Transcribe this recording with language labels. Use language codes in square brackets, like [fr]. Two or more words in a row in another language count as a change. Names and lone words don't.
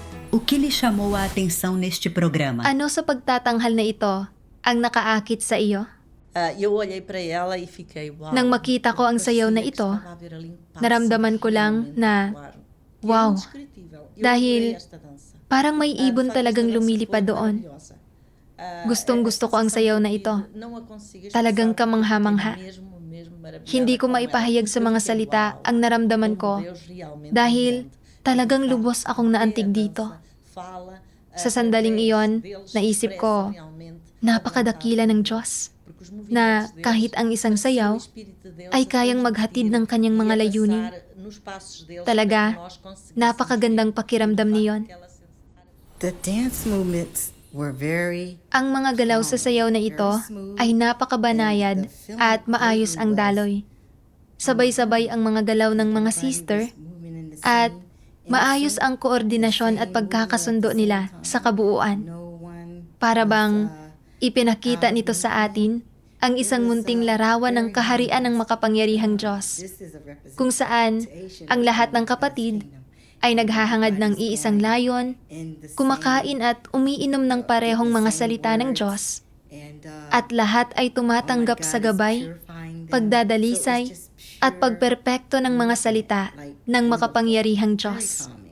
[pt] O que lhe chamou a atenção neste programa? [tl] Ano sa pagtatanghal na ito ang nakaakit sa iyo? [pt] Eu olhei para ela e fiquei, uau. [tl] Nang makita ko ang sayaw na ito, naramdaman ko lang na, wow, dahil parang may ibon talagang lumilipad doon. Gustong-gusto ko ang sayaw na ito. Talagang kamangha-mangha. Hindi ko maipahayag sa mga salita ang naramdaman ko dahil talagang lubos akong naantig dito. Sa sandaling iyon, naisip ko, napakadakila ng Diyos na kahit ang isang sayaw ay kayang maghatid ng kanyang mga layunin. Talaga, napakagandang pakiramdam niyon. [en] The dance movements were very... [tl] Ang mga galaw sa sayaw na ito ay napakabanayad at maayos ang daloy. Sabay-sabay ang mga galaw ng mga sister at maayos ang koordinasyon at pagkakasundo nila sa kabuuan. Para bang ipinakita nito sa atin ang isang munting larawan ng kaharian ng makapangyarihang Diyos, kung saan ang lahat ng kapatid ay naghahangad ng iisang layon, kumakain at umiinom ng parehong mga salita ng Diyos, at lahat ay tumatanggap sa gabay, pagdadalisay, at pagperpekto ng mga salita ng makapangyarihang Diyos.